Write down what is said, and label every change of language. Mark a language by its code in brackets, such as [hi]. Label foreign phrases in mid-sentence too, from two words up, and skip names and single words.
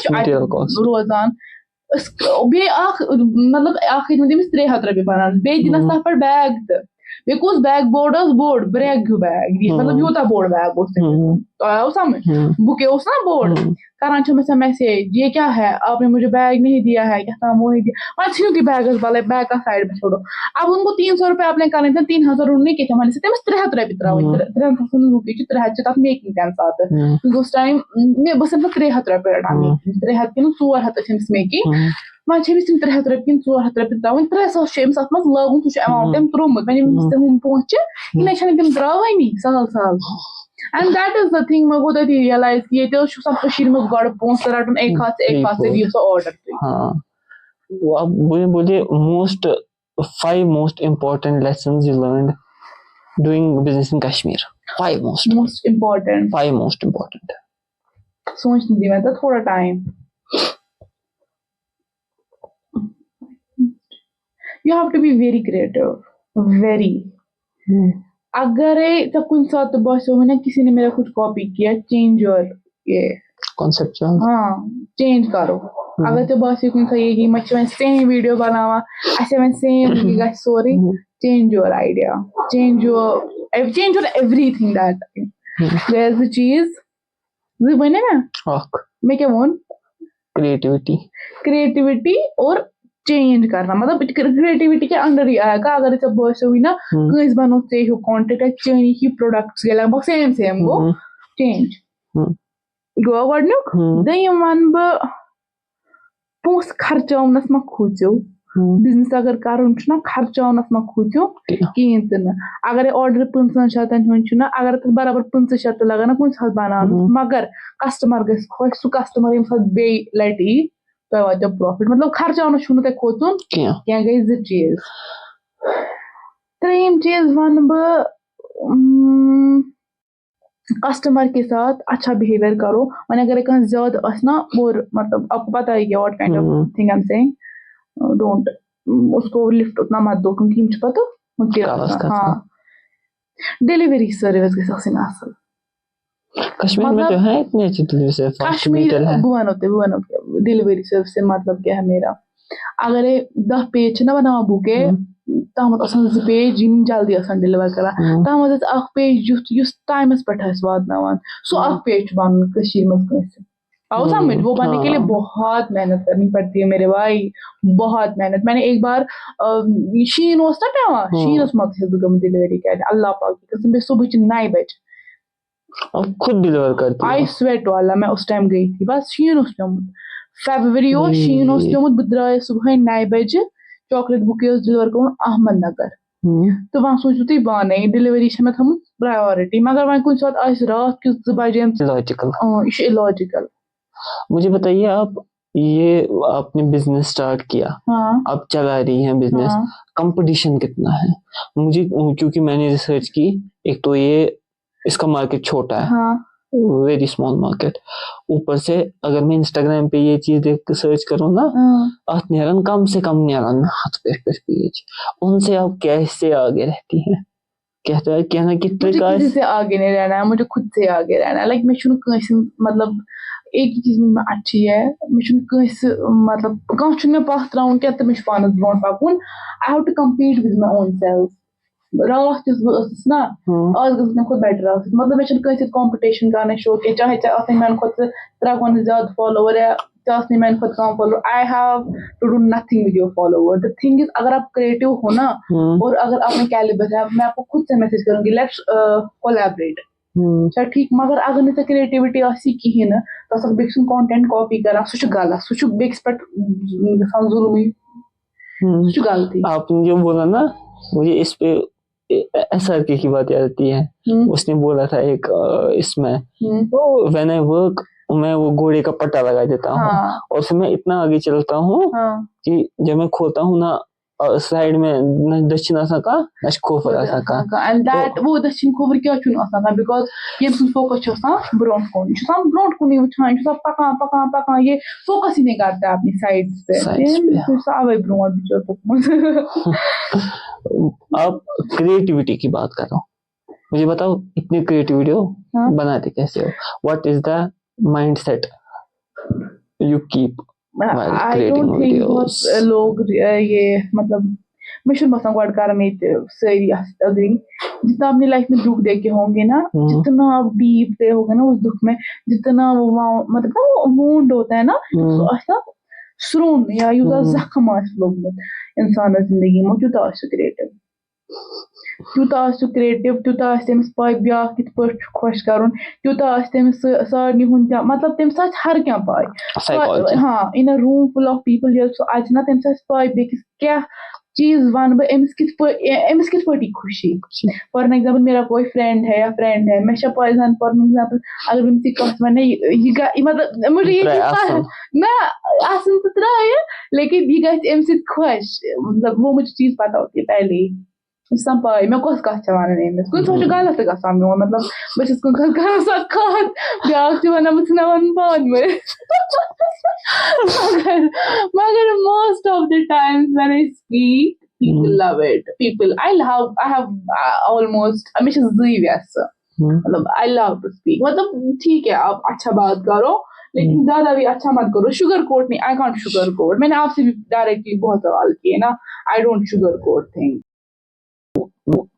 [ks] چھُ اتہِ روزان بیٚیہِ اکھ مطلب اکھ ٲسۍ مٕتۍ تٔمِس 300 رۄپیہِ بنان بیٚیہِ دِنس تتھ پٮ۪ٹھ بیگ تہِ بیٚیہِ کُس بیگ بوٚڑ حظ بوٚڑ برٛیک ہیوٗ بیگ مطلب یوٗتاہ بوٚڑ بیگ اوس تٔمِس تۄہہِ آو سمجھ بُکے اوس نا بوٚڑ کران چھِ مےٚ سۄ میسیج [ur] یہ کیا ہے آپ نے مجھے بیگ نہیں دیا ہے کیا تھا وہ نہیں دیا [ks] وۄنۍ ژھٕنِو تُہۍ بیگس [ur] بدلے بیگ کا سایڈ میں چھوڑو اب ان کو 300 روپیہ اپنے کرنے تھے [ks] 3000 روٗد کیٛاہ وۄنۍ ٲسۍ تٔمِس 300 رۄپیہِ ترٛاوٕنۍ 300 ہُنٛد بُکے چھِ 300 چھِ تتھ میکِنگ تمہِ ساتہٕ کُس ٹایم بہٕ ٲسٕس تتھ 300 رۄپیہِ رٹان میکِنگ 300 کِنہٕ 400 ٲسۍ أمِس میکِنگ وۄنۍ چھِ أمِس تِم 300 رۄپیہِ کِنہٕ 400 رۄپیہِ ترٛاوٕنۍ 300 چھُ أمِس اتھ منٛز لٲگُن سُہ چھُ ایماوُنٹ تٔمۍ ترٛوومُت وۄنۍ یِم تِم پونٛسہٕ چھِ یِمے چھنہٕ تِم ترٛاوٲنی سہل [en] and that is the thing [ks] مےٚ گوٚو تٔتی ریلایز کہِ ییٚتہِ حظ چھُ آسان کٔشیٖرِ منٛز گۄڈٕ پونٛسہٕ رٹُن [ur] ایک ہاتھ سے [ks] دِیِو سا آرڈر تُہۍ [ur] اب بولیے [en] 5 most important lessons you learned doing business in Kashmir. 5 most important [ur] سوچنے دی میں تو تھوڑا ٹائم [en] you have to be very creative very [ks] اگرے ژےٚ کُنہِ ساتہٕ تہِ باسیو نا [ur] کسی نے میرا کچھ کاپی کیا [en] change your [ur] یہ concept [ks] ہاں چینج کرو اگر ژےٚ باسیو کُنہِ ساتہٕ یہِ مےٚ چھِ وۄنۍ سیم ویٖڈیو بناوان اَسہِ چھِ وۄنۍ سیم یہِ گژھِ سورُے [en] change your idea change your everything that [ks] گٔے حظ یہِ چیٖز زٕ بنے میں اخ [ur] میں کیا وون [en] کریٹیوٹی [ur] اور چینج کرنا مطلب کریٹیوٹی کے انڈر ہی آیا گا [ks] اگر ژےٚ باسیوٕے نا کٲنٛسہِ بنو ژےٚ ہیوٗ کانٹیکٹ چٲنی ہی پروڈکٹس گٔے لگ بگ سیم گوٚو چینج گوٚوا گۄڈنیُک دوٚیِم وَنہٕ بہٕ پونٛسہٕ خرچاونس ما کھوٗژِو بِزنس اگر کرُن چھُ نا خرچاونس ما کھوٗژِو کِہیٖنۍ تہِ نہٕ اگرے آرڈر 500 ہُنٛد چھُ نا اگر تتھ برابر 500 تہِ لگان نا کُنہِ ساتہٕ بناونس مگر کسٹمر گژھِ خۄش سُہ کسٹمر ییٚمہِ ساتہٕ بیٚیہِ لٹہِ یی تۄہہِ واتیو پروفٹ مطلب خرچاونس چھُنہٕ تۄہہِ کھوژُن کینٛہہ گٔے 2 چیٖز ترٛیٚیِم چیٖز وَنہٕ بہٕ [ur] کسٹمر کے ساتھ اچھا بہیویئر کرو [ks] وۄنۍ اگرے کانٛہہ زیادٕ آسہِ نا [ur] اور مطلب آپ کو پتہ ہی کیا [en] what kind of thing I am saying don't [ur] اس کو لفٹ اتنا مت دو کیونکہ [ks] یِم چھِ پتہٕ ہاں ڈیلیوری سٔروِس گژھِ آسٕنۍ اصٕل [ur] کشمیر میں جو ہے اتنی اچھی ڈیلیوری سروس [ks] کشمیر بہٕ وَنو ڈیلیوری سٔروِس سے مطلب کیٛاہ ہے میرا اگرے 10 پیج چھِ نا بناوان بُکے تتھ منٛز آسان 2 پیج یِم جلدی آسان ڈیلِور کران تتھ منٛز آسہِ 1 پیج یُتھ یُس ٹایمس پٮ۪ٹھ آسہِ واتناوان سُہ 1 پیج چھُ بنُن کٔشیٖرِ منٛز کٲنٛسہِ آو سمجھ [ur] وہ بننے کے لیے بہت محنت کرنی پڑتی ہے میرے بھائی بہت محنت میں نے ایک بار [ks] شیٖن اوس نا پیٚوان شیٖنس منٛز چھَس بہٕ گٔمٕژ ڈیلؤری کرنہِ [ur] اللہ پاک کی قسم [ks] بیٚیہِ صبحٕچہِ 9 بجے [ur] خود ڈیلیور کرتی [en] I swear to Allah [ur] میں اس ٹائم گئی تھی بس [ks] شیٖن اوس پیوٚمُت فیبرؤری اوس شیٖن اوس پیوٚمُت بہٕ درٛایس صبحٲے 9 بجہِ چاکلیٹ بُکے اوس ڈیلور کوٚرمُت احمد نگر تہٕ وۄنۍ سوٗنٛچِو تُہۍ پانے ڈیلؤری چھےٚ مےٚ تھٲومٕژ پرٛیارٹی مگر وۄنۍ کُنہِ ساتہٕ آسہِ راتھ کیُتھ 2 بجے یہِ چھُ اِلاجِکل [ur] مجھے بتائیے آپ یہ آپ نے بزنس اسٹارٹ کیا آپ چلا رہی ہیں بزنس کمپٹیشن کتنا ہے مجھے کیونکہ میں نے ریسرچ کی ایک تو یہ اس کا مارکیٹ چھوٹا ہے [en] very small market [ur] اوپر سے اگر میں انسٹاگرام پہ یہ چیز دیکھ کے سرچ کروں نا ات نیرن کم سے کم نیرن 100 پیج ان سے آپ کیسے آگے رہتی ہیں کہتا ہے کہنا کہ کسی سے آگے نہیں رہنا ہے مجھے خود سے آگے رہنا ہے لائک میں [ks] چھُنہٕ کٲنٛسہِ مطلب [ur] ایک ہی چیز میں اچھی ہے [ks] مےٚ چھُنہٕ کٲنٛسہِ مطلب کانٛہہ چھُنہٕ مےٚ پتھ تراوُن کینٛہہ تہٕ مےٚ چھُ پانس برونٛٹھ پکُن [en] I have to compete with my own self [ks] راتھ یُس بہٕ ٲسٕس نا آز گٔژھ مےٚ کھۄتہٕ بیٹر آسٕنۍ مطلب مےٚ چھُنہٕ کٲنٛسہِ سۭتۍ کمپٹیشن کرنٕچ شوق کینٛہہ چاہے ژےٚ آسنٕے میانہِ کھۄتہٕ 3 گۄنا زیادٕ فالوور یا ژےٚ آسنٕے میانہِ کھۄتہٕ کم فالوور [en] I have to do nothing with your follower the thing is [ur] اگر آپ کریٹو ہو نا اور اگر آپ میں کیلیبر ہے میں آپ کو خود سے میسج کروں گی [en] let's collaborate [ur] اچھا ٹھیک [ks] مگر اگر نہٕ ژےٚ کریٹیوٹی آسی کِہیٖنۍ نہٕ ژٕ آسکھ بیٚکہِ سُنٛد کانٹینٹ کاپی کران سُہ چھُ غلط سُہ چھُ بیٚکِس پٮ۪ٹھ گژھان ظُلمٕے سُہ چھُ غلطی [ur] آپ نے جو بولا نا مجھے اس پہ ایس آر کے کی بات یاد آتی ہے اس نے بولا تھا ایک اس میں [en] when I work [ur] میں وہ گھوڑے کا پٹا لگا دیتا ہوں اور پھر میں اتنا آگے چلتا ہوں کہ جب میں کھوتا ہوں نا سائڈ میں [ks] نہ دچھن آسان کانٛہہ [ur] نہ چھُ کھوفر آسان کانٛہہ [en] and that [ks] وہ دٔچھِنۍ کھووُر کیٛازِ چھُنہٕ آسان کانٛہہ بِکاز ییٚمہِ سُنٛد فوکس چھُ آسان برونٛٹھ کُن یہِ چھُ آسان برونٛٹھ کُنٕے وٕچھان یہِ چھُ آسان پکان پکان پکان [ur] یہ فوکس ہی نہیں کرتا اپنی سائڈس پہ [ks] چھُ آسان اوے برونٛٹھ بِچور پوٚکمُت [ur] آپ کریٹیوٹی کی بات کر رہا ہوں مجھے بتاؤ اتنی کریٹیوٹی ہو بناتے کیسے ہو [en] what is the mindset you keep I don't think [ur] بہت لوگ یہ مطلب میں [ks] چھُنہٕ باسان گۄڈٕ کرن ییٚتہِ سٲری [ur] اگری جتنا اپنی لائف میں دکھ دیکھے ہوں گے نا جتنا ڈیپ گئے ہوگے نا اس دکھ میں جتنا وہ مطلب نا وہ وونڈ ہوتا ہے نا [ks] سُہ آسہِ نا سرٛوٚن یا یوٗتاہ زخم آسہِ لوٚگمُت انسانس زندگی منٛز تیوٗتاہ آسہِ سُہ [ur] کریٹِو تیوٗتاہ آسہِ سُہ [ks] کریٹِو تیوٗتاہ آسہِ تٔمِس پاے بیاکھ کِتھ پٲٹھۍ چھُ خۄش کرُن تیوٗتاہ آسہِ تٔمِس سارنٕے ہُنٛد مطلب تٔمِس آسہِ ہر کینٛہہ پاے ہاں [en] in a room full of people [ks] ییٚلہِ سُہ اَژِ نا تٔمِس آسہِ پاے بیٚکِس کیاہ چیٖز وَنہٕ بہٕ أمِس کِتھ پٲٹھۍ یی خوشی [en] for an example [ur] میرا کوئی فرینڈ ہے یا فرینڈ ہے [ks] مےٚ چھےٚ پاے زن [en] for an example [ks] اگر بہٕ أمِس یہِ کتھ وَنے یہِ مطلب مجھے نہ آسُن تہٕ ترٛایہِ لیکن یہِ گژھِ اَمہِ سۭتۍ خۄش مطلب [ur] وہ مجھے چیٖز پتہ ہوتی ہے پہلے ہی [ks] مےٚ چھِ آسان پاے مےٚ کۄس کتھ چھےٚ وَنٕنۍ أمِس کُنہِ ساتہٕ چھُ غلط تہِ گژھان میون مطلب بہٕ چھَس کُنہِ ساتہٕ کران سۄ کتھ بیاکھ چھُ وَنان بہٕ ژھٕنا وَنُن پانہٕ ؤنۍ مگر [en] most of the times when I speak people love it people I have almost [ks] مےٚ چھِ 2 وٮ۪سہٕ مطلب [en] I love to speak [ur] مطلب ٹھیک ہے آپ اچھا بات کرو لیکن زیادہ بھی اچھا مت کرو شوگر کوٹ نہیں [en] I can't sugar coat [ur] میں نے آپ سے بھی ڈائریکٹلی بہت سوال کیے نا [en] I don't sugar coat thing